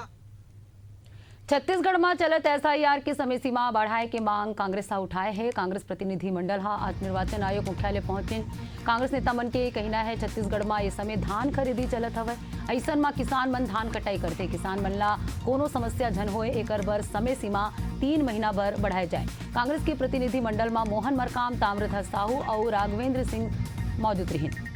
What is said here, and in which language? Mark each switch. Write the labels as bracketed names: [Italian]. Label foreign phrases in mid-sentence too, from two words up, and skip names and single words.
[Chhattisgarhi] छत्तीसगढ़ में चलत एसआईआर की समय सीमा बढ़ाए की मांग कांग्रेस उठाए है। कांग्रेस प्रतिनिधि मंडल आज निर्वाचन आयोग मुख्यालय पहुंचे। कांग्रेस नेता मन के कहना है छत्तीसगढ़ में इस समय धान खरीदी चलत हवे, ऐसन में किसान मन धान कटाई करते। किसान मन ला कोनो समस्या झन होए एकर बर समय सीमा 3 महीना बर बढ़ाए जाए। कांग्रेस के प्रतिनिधि मंडल में मोहन मरकाम, ताम्रध्वज साहू और राघवेंद्र सिंह मौजूद रही।